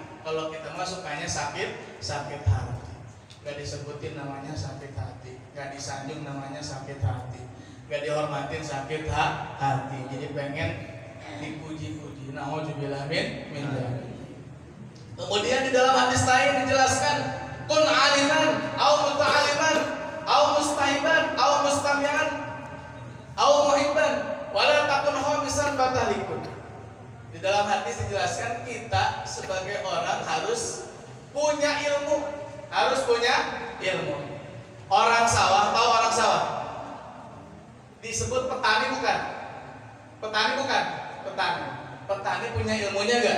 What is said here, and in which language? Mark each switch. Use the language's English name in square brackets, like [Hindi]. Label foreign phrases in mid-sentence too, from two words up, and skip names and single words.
[Indonesian] Kalau kita mah sukanya sakit hati. Gak disebutin namanya sakit hati, gak disanjung namanya sakit hati, gak dihormatin sakit hati. Jadi pengen dipuji-puji. [Arabic] نعوذ بالله من ذلك. [Indonesian] Kemudian di dalam hadis lain dijelaskan, [Arabic] كن عالما أو متعلما أو مستحبا أو مستمعا أو محبا ولا تكن خامسا فتهلك. [Indonesian] Di dalam hadis dijelaskan kita sebagai orang harus punya ilmu, Orang sawah, tahu orang sawah? Disebut petani bukan? Petani punya ilmunya enggak?